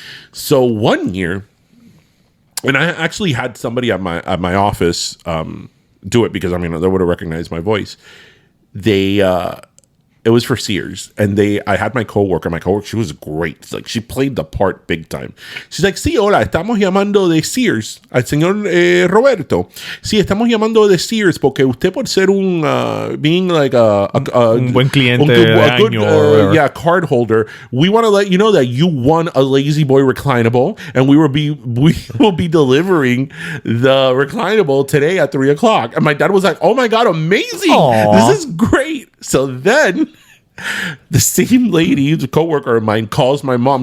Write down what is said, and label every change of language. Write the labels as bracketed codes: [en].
[en] So one year, and I actually had somebody at my office do it because, I mean, they would have recognized my voice. It was for Sears, and I had my coworker. My coworker, she was great. Like she played the part big time. She's like, [es] sí, hola, estamos llamando de Sears al señor Roberto. Sí, estamos llamando de Sears porque usted por ser [en] being like [es] un buen cliente, [en] a good card holder. We want to let you know that you won a Lazy Boy reclinable, and we will be delivering the reclinable today at 3:00. And my dad was like, oh my god, amazing! Aww. This is great. So then the same lady, the coworker of mine, calls my mom.